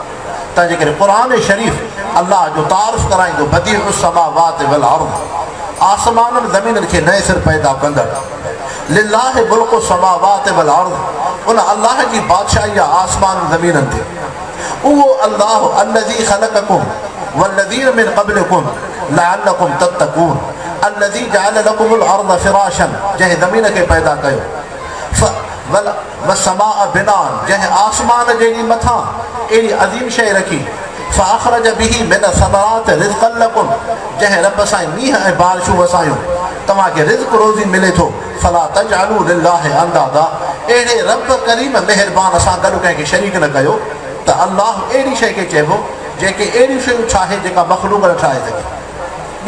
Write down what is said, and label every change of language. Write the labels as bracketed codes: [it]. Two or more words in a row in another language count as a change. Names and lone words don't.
[sd] तंहिंजे करे क़ुर शरीफ़ अलाह जो तारीफ़ कराईंदो, [ar] بديع السماوات والأرض, [sd] आसमाननि ज़मीननि खे नए सिर पैदा कंदड़, [ar] لله ملك السماوات والأرض, [sd] उन अलाह जी बादशाही आहे आसमान ज़मीननि ते। उहो अल्लाह [ar] الذي خلقكم والذين من قبلكم لعلكم تتقون, الذي جعل لكم الأرض فراشا, [sd] जंहिं ज़मीन खे पैदा कयो, [ar] والسماء بناء, [sd] जंहिं आसमान जे मथां अहिड़ी अज़ीम शइ रखी, [ar] فأخرج به من الثمرات رزقا لكم, [sd] जंहिं रब सां मींहं ऐं बारिशूं वसायूं तव्हांखे रिज़्क़ रोज़ी मिले थो। [ar] فلا تجعلوا لله أندادا, [sd] अहिड़े रब करीम महिरबान सां गॾु कंहिंखे शरीक न कयो। त अलाह अहिड़ी शइ खे चइबो जेके अहिड़ियूं शयूं ठाहे जेका मख़लूक न ठाहे सघे।